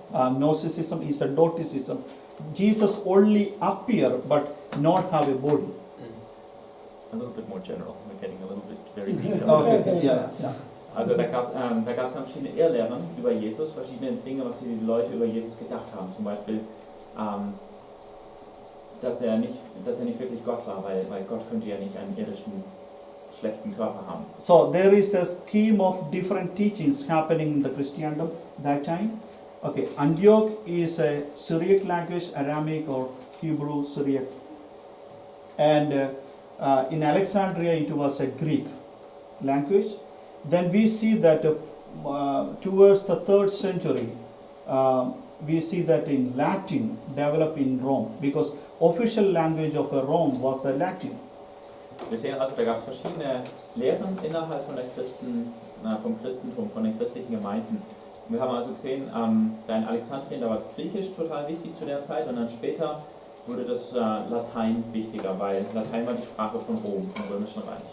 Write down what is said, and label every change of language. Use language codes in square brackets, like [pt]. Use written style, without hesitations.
[en] Gnosticism is a doticism. Jesus only appear but not have a body. A little bit more general. We're getting a little bit very detailed. Okay, yeah. [de] Also da gab es dann verschiedene Irrlehren über Jesus, verschiedene Dinge, was die Leute über Jesus gedacht haben. Zum Beispiel, dass er nicht wirklich Gott war, weil Gott könnte ja nicht einen irdischen, schlechten Körper haben. [en] So there is a scheme of different teachings happening in the Christendom that time. Okay, Antioch is a Syriac language, Aramaic or Hebrew Syriac. And in Alexandria it was a Greek language. Then we see that towards the 3rd century, we see that in Latin developed in Rome because official language of Rome was the Latin. [de] Wir sehen also, da gab es verschiedene Lehren innerhalb von vom Christentum, von den christlichen Gemeinden. Wir haben also gesehen, da in Alexandrien, da war das Griechisch total wichtig zu der Zeit, und dann später wurde das Latein wichtiger, weil Latein war die Sprache von Rom, vom Römischen Reich.